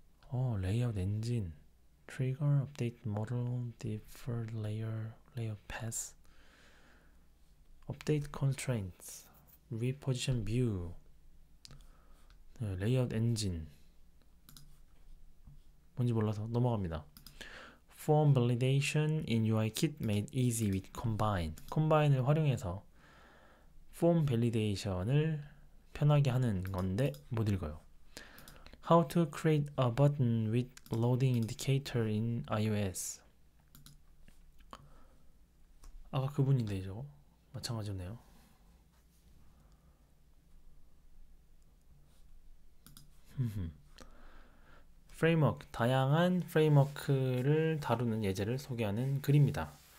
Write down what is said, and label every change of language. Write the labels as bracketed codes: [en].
[en] 레이아웃 엔진. Trigger, update model, deferred layer, layout path, update constraints, reposition view. [ko] 네, 레이아웃 엔진. 뭔지 몰라서 넘어갑니다. [en] Form validation in UIKit made easy with Combine. [ko] Combine을 활용해서 form validation을 편하게 하는 건데 못 읽어요. [en] How to create a button with loading indicator in iOS. [ko] 아까 그분인데 저거 마찬가지네요. 프레임워크, 다양한 프레임워크를 다루는 예제를 소개하는 글입니다.